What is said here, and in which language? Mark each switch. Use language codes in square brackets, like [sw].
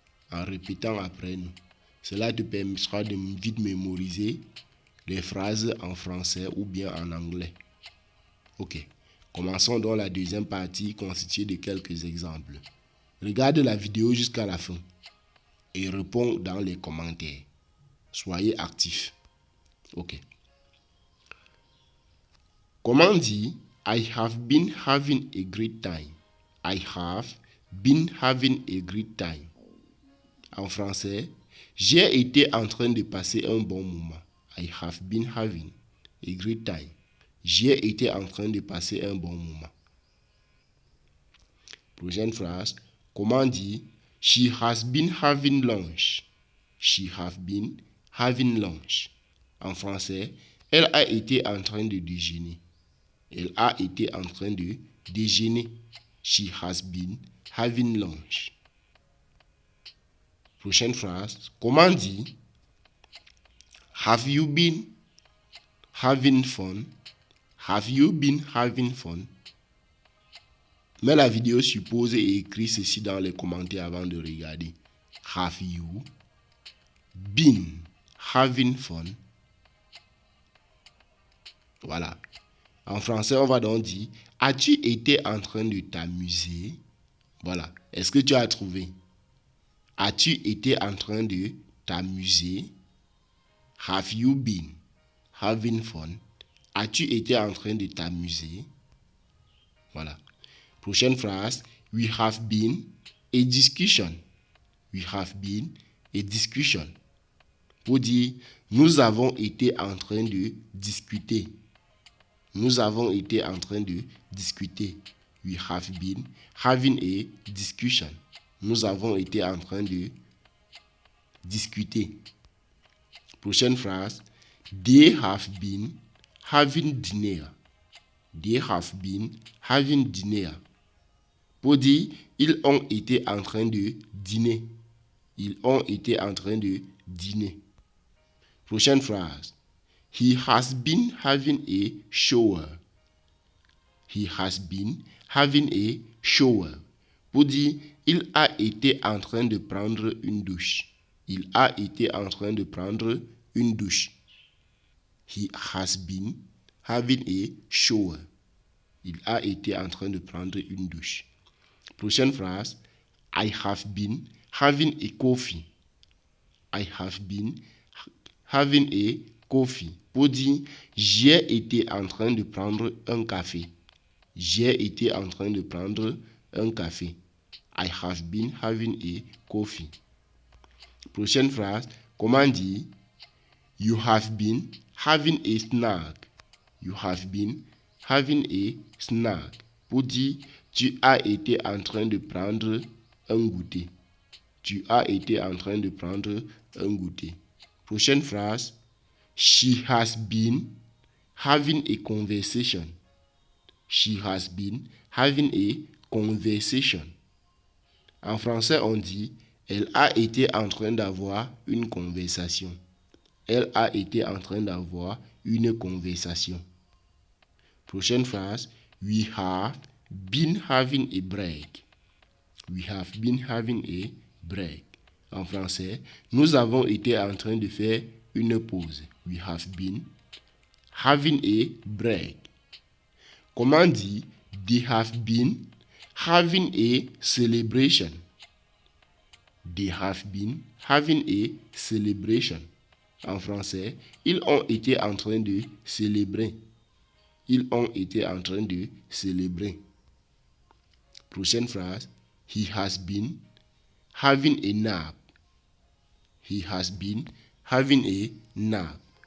[fr] En répétant après nous. Cela te permettra de vite mémoriser les phrases en français ou bien en anglais. Ok. Commençons donc la deuxième partie constituée de quelques exemples. Regarde la vidéo jusqu'à la fin et réponds dans les commentaires. Soyez actifs. Ok. Comment dire [en] I have been having a great time? I have been having a great time. [fr] En français, j'ai été en train de passer un bon moment. [en] I have been having a great time. [fr] J'ai été en train de passer un bon moment. Prochaine phrase. Comment dire [en] she has been having lunch? She has been having lunch. [fr] En français, elle a été en train de déjeuner. Elle a été en train de déjeuner. [en] She has been having lunch. [fr] Prochaine phrase. Comment dire [en] have you been having fun? Have you been having fun? [fr] Mets la vidéo sur pause et écris ceci dans les commentaires avant de regarder. [en] Have you been having fun? [fr] Voilà. En français, on va donc dire as-tu été en train de t'amuser? Voilà. Est-ce que tu as trouvé? As-tu été en train de t'amuser? [en] Have you been having fun? [fr] As-tu été en train de t'amuser? Voilà. Prochaine phrase. [en] We have been a discussion. We have been a discussion. [fr] Pour dire, nous avons été en train de discuter. Nous avons été en train de discuter. [en] We have been having a discussion. [fr] Nous avons été en train de discuter. Prochaine phrase. [en] They have been having dinner. They have been having dinner. [fr] Pour dire, ils ont été en train de dîner. Ils ont été en train de dîner. Prochaine phrase. [en] He has been having a shower. He has been having a shower. [fr] Pour dire, il a été en train de prendre une douche. Il a été en train de prendre une douche. [en] He has been having a shower. [fr] Il a été en train de prendre une douche. Prochaine phrase. [en] I have been having a coffee. I have been having a coffee. [fr] Pour dire, j'ai été en train de prendre un café. J'ai été en train de prendre un café. [en] I have been having a coffee. [fr] Prochaine phrase. Comment dire? [en] You have been having a snack. You have been having a snack. [fr] Pour dire, tu as été en train de prendre un goûter. Tu as été en train de prendre un goûter. Prochaine phrase. [en] She has been having a conversation. She has been having a conversation. [fr] En français, on dit, elle a été en train d'avoir une conversation. Elle a été en train d'avoir une conversation. Prochaine phrase. [en] We have been having a break. We have been having a break. [fr] En français, nous avons été en train de faire une pause. [en] We have been having a break. [fr] Comment dit? [en] They have been having a celebration. They have been having a celebration. [fr] En français, ils ont été en train de célébrer. Ils ont été en train de célébrer. Prochaine phrase. [en] He has been having a nap. He has been having a nap.